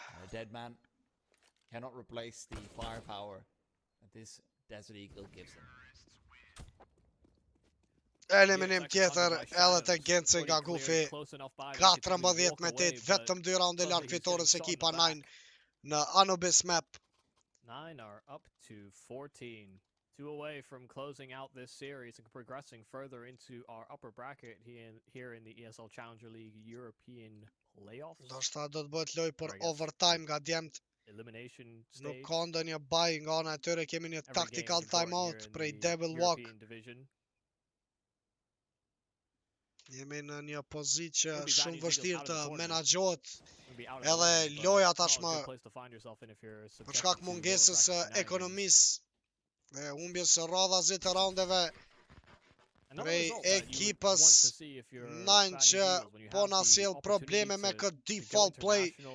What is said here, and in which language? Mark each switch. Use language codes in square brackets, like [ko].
[en] Dead man cannot replace the firepower that this Desert Eagle gives him. [sq] Eliminim tjetër edhe të Genci nga Gufi. 14-8, vetëm 2 raunde larg fitores ekipa 9 në Anubis map. [en] 9 are up to 14. 2 away from closing out this series and progressing further into our upper bracket here in the ESL Challenger League European playoffs. [sq] Ndoshta do të bëhet lojë për overtime nga djemt. Nuk ka ndonjë buy nga ana e tyre, kemi një tactical timeout prej Devil Walk. Jemi në një pozit që shumë vështirë të menaxhohet edhe loja tashmë për shkak mungesës ekonomisë dhe humbjes së radhazit të raundeve prej ekipës 9 që po na sjell probleme me këtë default play.